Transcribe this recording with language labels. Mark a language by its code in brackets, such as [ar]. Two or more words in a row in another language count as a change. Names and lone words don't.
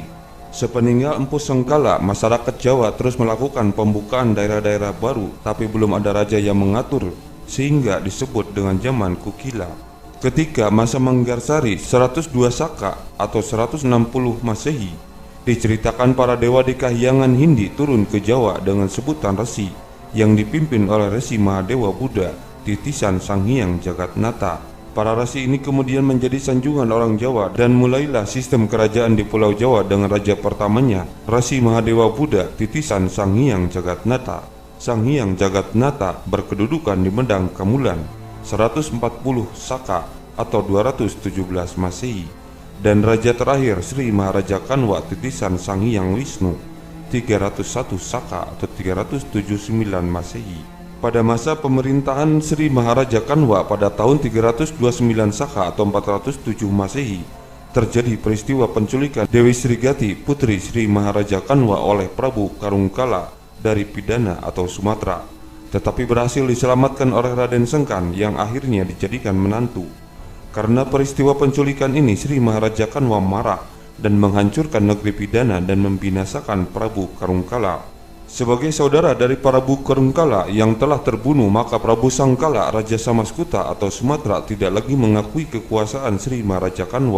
[id] Sepeninggal Empu Sengkala, masyarakat Jawa terus melakukan pembukaan daerah-daerah baru, tapi belum ada raja yang mengatur, sehingga disebut dengan zaman Kukila. Ketika masa Manggarsari 102 Saka atau 160 Masehi, diceritakan para dewa di Kahyangan Hindi turun ke Jawa dengan sebutan resi yang dipimpin oleh Resi Mahadewa Buddha, titisan Sang Hyang Jagatnata. Para rasi ini kemudian menjadi sanjungan orang Jawa dan mulailah sistem kerajaan di Pulau Jawa dengan raja pertamanya, Resi Mahadewa Buddha, titisan Sang Hyang Jagatnata. Sang Hyang Jagatnata berkedudukan di Medang Kamulan 140 Saka atau 217 Masehi, dan raja terakhir Sri Maharaja Kanwa, titisan Sang Hyang Wisnu 301 Saka atau 379 Masehi. Pada masa pemerintahan Sri Maharaja Kanwa pada tahun 329 Saka atau 407 Masehi, terjadi peristiwa penculikan Dewi Srigati, putri Sri Maharaja Kanwa oleh Prabu Karungkala dari Pidana atau Sumatera, tetapi berhasil diselamatkan oleh Raden Sengkan yang akhirnya dijadikan menantu. Karena peristiwa penculikan ini, Sri Maharaja Kanwa marah dan menghancurkan negeri Pidana dan membinasakan Prabu Karungkala. Sebagai saudara dari Prabu Karungkala yang telah terbunuh, maka Prabu Sangkala, Raja Samaskuta atau Sumatera, tidak lagi mengakui kekuasaan Sri Maharaja Kanwa.